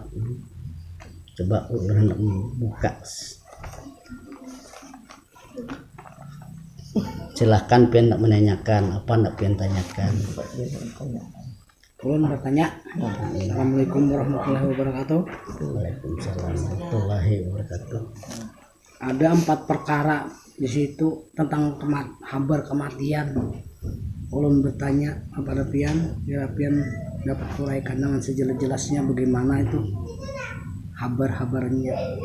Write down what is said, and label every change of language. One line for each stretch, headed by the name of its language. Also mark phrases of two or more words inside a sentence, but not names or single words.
Banjar: Coba ulun buka, silahkan pian nak menanyakan apa nak pian tanyakan. Ulun bertanya.
Arabic: السلام عليكم ورحمة الله وبركاته. وعليكم السلام ورحمة الله وبركاته.
Indonesian: Ada 4 perkara di situ tentang kabar kematian.
Banjar: Ulun bertanya kepada pian, biar pian dapat uraikan dengan sejelas-jelasnya bagaimana itu kabar-kabarnya.